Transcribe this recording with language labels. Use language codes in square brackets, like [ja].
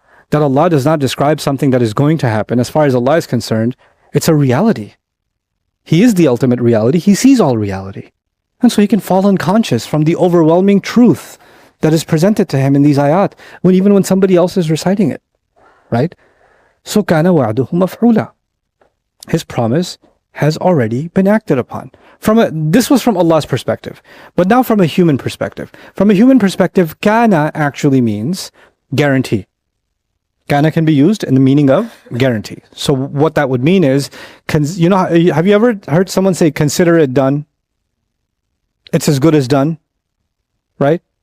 [en] That Allah does not describe something that is going to happen. As far as Allah is concerned, it's a reality. He is the ultimate reality. He sees all reality. And so he can fall unconscious from the overwhelming truth that is presented to him in these ayat, even when somebody else is reciting it. Right? [ar] So كَانَ وَعْدُهُ مَفْعُولًا. [en] His promise has already been acted upon. This was from Allah's perspective. But now from a human perspective. From a human perspective, kana actually means guarantee. Kana can be used in the meaning of guarantee. So what that would mean is, have you ever heard someone say, consider it done? It's as good as done. Right?